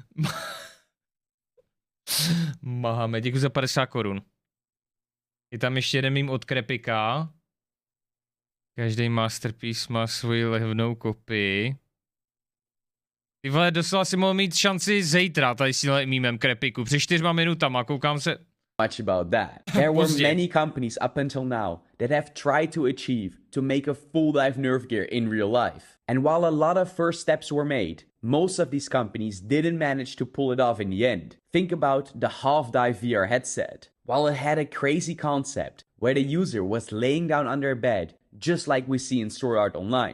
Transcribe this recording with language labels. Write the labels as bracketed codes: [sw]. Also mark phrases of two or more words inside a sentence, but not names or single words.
[cs] Mahomet, děkuji za 50 korun. Je tam ještě jeden mým od Krepika. Každý masterpiece má svoji levnou kopii. Ty vole, doslova si mohl mít šanci zítra tady s tímhle mýmem Krepiku. Před 4 minutama, koukám se. [en] Much about that. There were many companies up until now that have tried to achieve to make a full dive Nerf Gear in real life. And while a lot of first steps were made, most of these companies didn't manage to pull it off in the end. Think about the half dive VR headset. While it had a crazy concept where the user was laying down under a bed, just like we see in Sword Art Online.